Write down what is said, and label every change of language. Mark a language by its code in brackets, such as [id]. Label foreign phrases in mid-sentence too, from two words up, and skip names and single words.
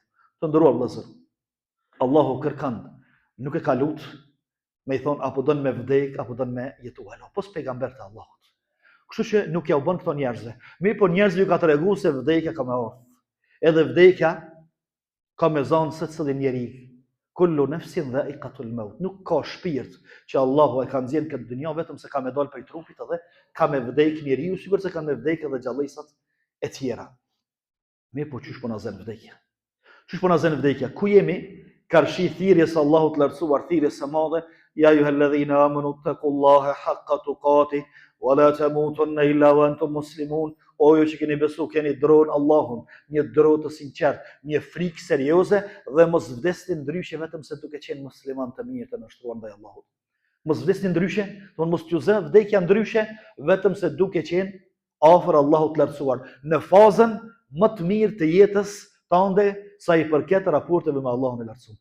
[sq] Të nderuar vëllezër, Allahu kërkon, nuk e ka lut me i thon apo don me vdek apo don me jetu, po pejgamber të Allahut. Kështu që nuk ja u bën këto njerëzve. Mirë po njerëzve ju ka treguar se vdekja ka me ardhur. Edhe vdekja ka me zonë secili njeri. [ar] كل نفس ذائقة الموت. [sq] Nuk ka shpirt që Allahu e ka nxjerrë këtë dunjë vetëm se ka me dal prej trupit edhe ka me vdek njeriu, sikur se kanë me vdek edhe gjallësat e tjera. Mirë po çish po na zën vdekja. Çish po na zën vdekja? Ku jemi? Karshi thirrjes Allahut lartësuar, thirrjes së madhe, [ar] يا أيها الذين آمنوا اتقوا الله حق تقاته ولا تموتن إلا وأنتم مسلمون. [sq] O ju që keni besu, keni dron Allahun, një dro të sinqert, një frikë serioze dhe mos vdesni ndryshe vetëm se duke qenë musliman të mirë të nështruar ndaj Allahut. Mos vdesni ndryshe, mos t'ju zë vdekja ndryshe vetëm se duke qenë afër Allahut të lartësuar, në fazën më të mirë të jetës tande sa i përket raporteve me Allahun e lartësuar.